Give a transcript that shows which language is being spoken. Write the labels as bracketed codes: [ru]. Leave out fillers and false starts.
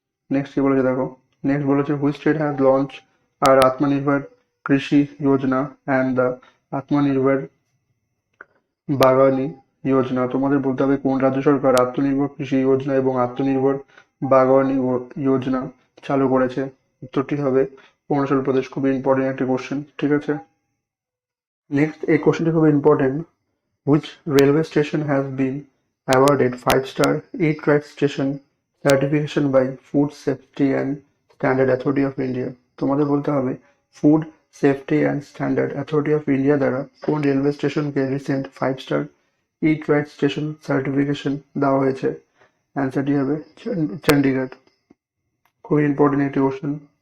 [bn] Next কি বলেছে দেখো, নেক্সট বলেছে [en] Which state has launch আর Atmanirbhar Krishi Yojana and the Atmanirbhar Bagani Yojana. [bn] তোমাদের বলতে হবে কোন রাজ্য সরকার আত্মনির্ভর কৃষি যোজনা এবং আত্মনির্ভর বাগানি যোজনা চালু করেছে। উত্তরটি হবে অরুণাচল প্রদেশ। খুবই ইম্পর্টেন্ট একটি কোশ্চেন। ঠিক আছে, নেক্সট এই কোশ্চেনটি খুবই important. [en] Which railway station has been awarded 5-star Eat-Right Station certification by Food Safety and Standard Authority of India? [bn] তোমাদের বলতে হবে food safety and standard authority of India দ্বারা কোন railway স্টেশনকে recent 5-star Eat-Right Station certification দেওয়া হয়েছে। অ্যান্সারটি হবে চণ্ডীগড়। খুবই ইম্পর্টেন্ট একটি কোশ্চেন।